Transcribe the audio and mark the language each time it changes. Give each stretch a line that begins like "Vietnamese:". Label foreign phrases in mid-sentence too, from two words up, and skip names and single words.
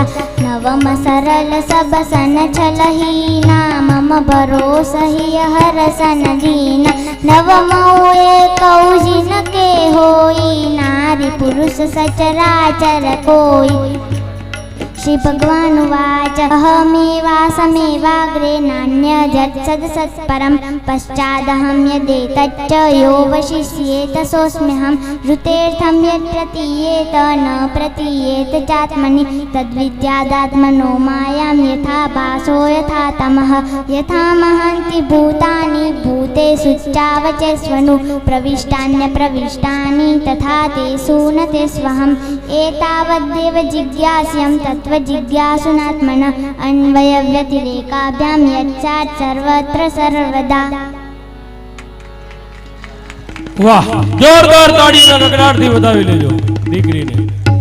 Awadhi: नवम सरल सब सन छलहीना, मम भरोसा ही हर सन दीना। नवमो एकौ जिन के होई, नारी पुरुष सचराचर कोई।
Sanskrit: શ્રી ભગવાન ઉવાચ અહમેવાસમેવાગ્રે નાન્યજત્સદસત્પરમ પશ્ચાદહમ યદેતચ્ચ યો વશિષ્યેત સોऽસ્મ્યહં ઋતેર્થં યત્ પ્રતીયેત ન પ્રતીયેત ચાત્મનિ તદ્વિદ્યાદાત્મનો માયાં યથા ભાસો યથા તમઃ યથા મહાન્તિ ભૂતાનિ ભૂતેષુ ચાવચેષ્વनु પ્રવિષ્ટાન્યપ્રવિષ્ટાનિ તથા તેષુ ન તેષ્વહम् एतावद्देव जिज्ञास्यं तत्त्वजिज्ञासुनात्मन अन्वयव्यतिरेकाभ्यां यच्चात् सर्वत्र सर्वदा।
Gujarati: વાહ, જોરદાર તાળીના ગગડાટથી વધાવી લેજો દીકરીને.